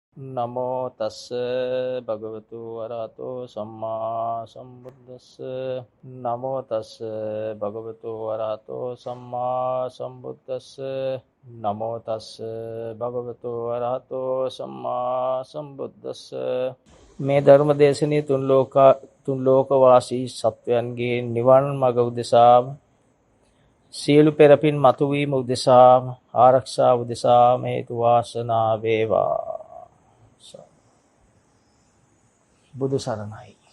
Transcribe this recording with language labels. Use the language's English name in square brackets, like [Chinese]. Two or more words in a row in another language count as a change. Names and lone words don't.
[Pali] නමෝ තස්ස භගවතු වරහතෝ සම්මා සම්බුද්දස්ස. නමෝ තස්ස භගවතු වරහතෝ සම්මා සම්බුද්දස්ස. නමෝ තස්ස භගවතු වරහතෝ සම්මා සම්බුද්දස්ස. [Sinhala] මේ ධර්ම දේශනය තුන් ලෝකවාසී සත්වයන්ගේ නිවන් මඟ උදෙසා සියලු පෙරපින් මතුවීම උදෙසා ආරක්ෂා උදෙසා හේතු වාසනා වේවා. බුදු සරණයි.